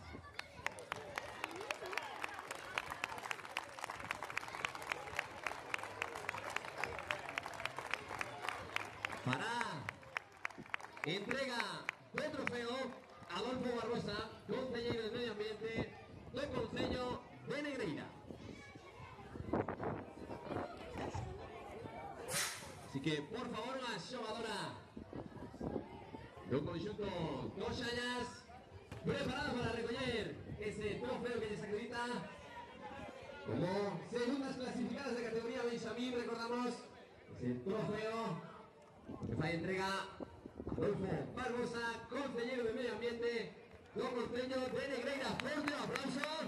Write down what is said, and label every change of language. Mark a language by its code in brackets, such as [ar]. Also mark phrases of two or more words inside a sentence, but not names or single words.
[gl] Para entrega do trofeo, Adolfo Barbosa, concelleiro de Medio Ambiente do Concello de Negreira. que, por favor, la xogadora do conxunto dos Xallas preparados para recoller ese trofeo que les acredita como segundas clasificadas de categoría Benjamín. [es] Recordamos ese trofeo que fue entrega a Adolfo Barbosa, consejero de Medio Ambiente do Concello de Negreira. Fuerte aplauso.